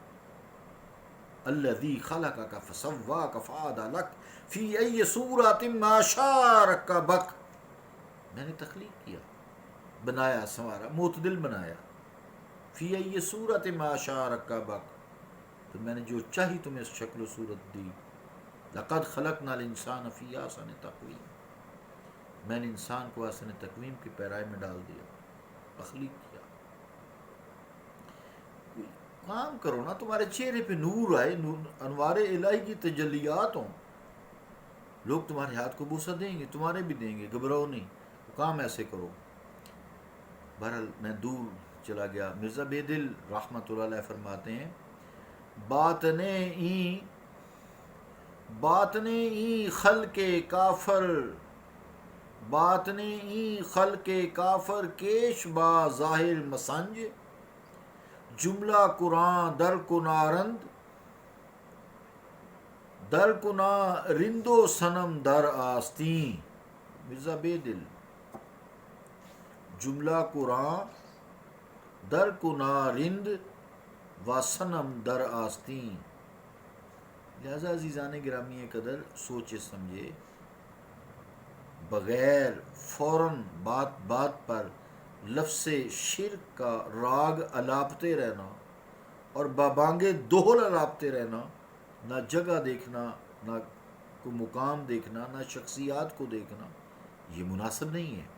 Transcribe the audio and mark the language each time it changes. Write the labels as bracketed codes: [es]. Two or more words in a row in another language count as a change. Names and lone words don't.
[ar] الذی خلقک فسواک فعدلک فی ای صورت ما شاء رکبک. [ur] میں نے تخلیق کیا، بنایا، سنوارا، معتدل بنایا. [ar] فی ای صورت ما شاء رکبک، [ur] تو میں نے جو چاہی تمہیں شکل و صورت دی. [ar] لقد خلقنا الانسان فی احسن تقویم، [ur] میں نے انسان کو [ar] احسن تقویم [ur] کی پیرائی میں ڈال دیا، تخلیق کیا. کام کرو نا، تمہارے چہرے پہ نور آئے، انوار الہی کی تجلیات ہوں. لوگ تمہارے ہاتھ کو بوسہ دیں گے، تمہارے بھی دیں گے، گھبراؤ نہیں. کام ایسے کرو. بہرحال میں دور چلا گیا. مرزا بیدل رحمۃ اللہ علیہ فرماتے ہیں، [fa] باطنے این خلق کافر، باطنے این خلق کافر کیش با ظاہر مسنج، جملہ قرآن در کنارند، در کنا رند و صنم در آستین. مرزا بیدل، جملہ قرآن در کنا رند و صنم در آستین. [ur] لہذا عزیزان گرامی قدر سوچے سمجھے بغیر فوراً بات بات پر لفظ شرک کا راگ الاپتے رہنا اور بابانگے دوہل الاپتے رہنا، نہ جگہ دیکھنا، نہ کوئی مقام دیکھنا، نہ شخصیات کو دیکھنا، یہ مناسب نہیں ہے.